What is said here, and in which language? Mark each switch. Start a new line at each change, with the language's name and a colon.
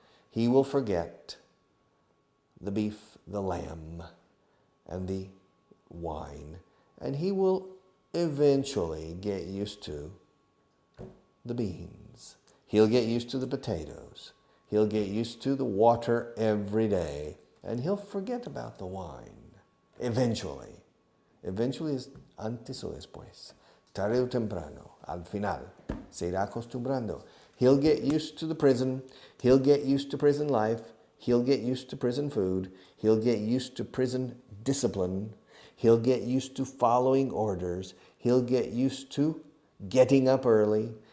English: He will forget the beef, the lamb, and the wine. And he will eventually get used to the beans. He'll get used to the potatoes. He'll get used to the water every day. And he'll forget about the wine. Eventually.
Spanish: Eventually es antes o después. Tarde o temprano. Al final. Se irá acostumbrando.
English: He'll get used to the prison. He'll get used to prison life. He'll get used to prison food. He'll get used to prison discipline. He'll get used to following orders. He'll get used to getting up early.